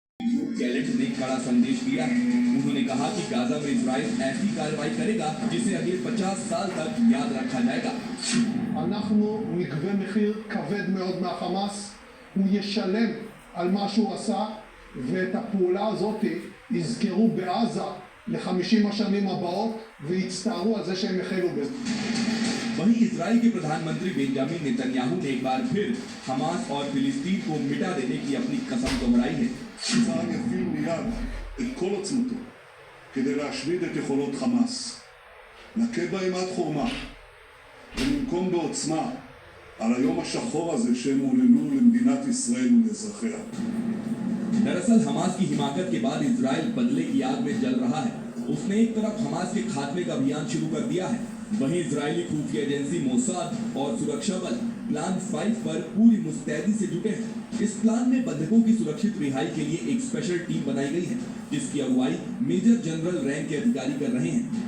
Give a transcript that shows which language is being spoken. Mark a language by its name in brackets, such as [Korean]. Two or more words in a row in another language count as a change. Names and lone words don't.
[Hindi] गैलेट ने कड़ा संदेश दिया है। उन्होंने कहा कि गाजा में इजराइल ऐसी कार्रवाई करेगा जिसे अगले 50 साल तक याद रखा जाएगा। [Hebrew] אנחנו נגבה מחיר כבד מאוד מהחמאס, הוא ישלם על מה שהוא עשה, ואת הפעולה הזאת יזכרו בעזה ל-50 השנים הבאות ויצטערו על זה שהם החלו בזה. [Hindi] वहीं इजराइल के प्रधानमंत्री बेंजामिन नेतन्याहू ने एक बार फिर हमास और फिलिस्तीन को मिटा देने की अपनी कसम दोहराई है। [Hebrew] צה"ל יפעיל מיד את כל עוצמתו כדי להשמיד את יכולות חמאס. נכה בהם עד חורמה וננקום בעוצמה על היום השחור הזה שהם עוללו למדינת ישראל ולאזרחיה. [Hindi] दरअसल हमास की हिमाकत के बाद इजराइल बदले की आग में जल रहा है। उसने एक तरफ हमास के खात्मे का अभियान शुरू कर दिया है, वहीं इजरायली खुफिया एजेंसी मोसाद और सुरक्षा बल प्लान 5 पर पूरी मुस्तैदी से जुटे हैं। इस प्लान में बंधकों की सुरक्षित रिहाई के लिए एक [English] special team [Hindi] बनाई गई है, जिसकी अगुवाई [English] major general rank [Hindi] के अधिकारी कर रहे हैं।